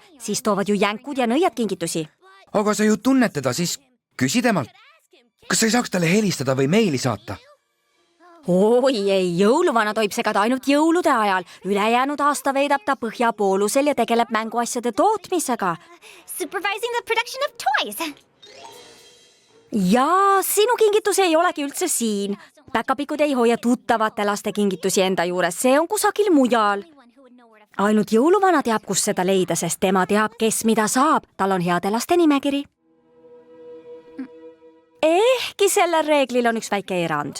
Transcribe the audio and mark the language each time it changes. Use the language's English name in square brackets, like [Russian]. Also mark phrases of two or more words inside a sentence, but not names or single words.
[Estonian] Siis toovad ju jänkud ja nõiad kingitusi. Aga sa ju tunned teda, siis küsi temalt. Kas sa ei saaks talle helistada või meili saata? Oi ei, jõuluvana tohib segada ainult jõulude ajal. Ülejäänud aasta veedab ta põhjapoolusel ja tegeleb mänguasjade tootmisega. [English] Supervising the production of toys. [Estonian] Ja sinu kingitus ei olegi üldse siin. Päkapikud ei hoia tuttavate laste kingitusi enda juures, see on kusagil mujal. Ainult jõuluvana teab, kus seda leida, sest tema teab, kes mida saab. Tal on heade laste nimekiri. Ehkki sellel reeglil on üks väike erand.